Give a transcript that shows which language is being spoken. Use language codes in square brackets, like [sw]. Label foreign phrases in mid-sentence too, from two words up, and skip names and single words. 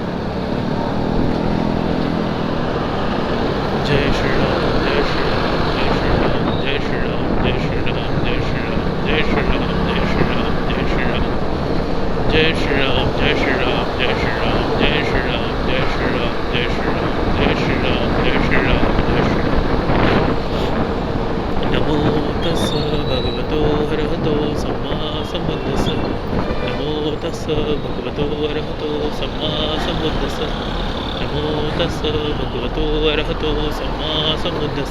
[hi] जय श्री राम जय श्री राम जय श्री राम जय श्री राम जय श्री राम जय श्री राम जय श्री राम जय श्री राम जय श्री राम जय श्री राम जय श्री राम जय श्री राम जय श्री राम जय श्री राम जय श्री राम जय श्री राम जय श्री राम। [pi] नमो तस् भगवतो अरहतो सम्मा सम्बुद्धस्स। नमो तस् भगवतो अरहतो सम्मा सम्बुद्धस्स। नमो तस् भगवतो अरहतो सम्मा सम्बुद्धस्स।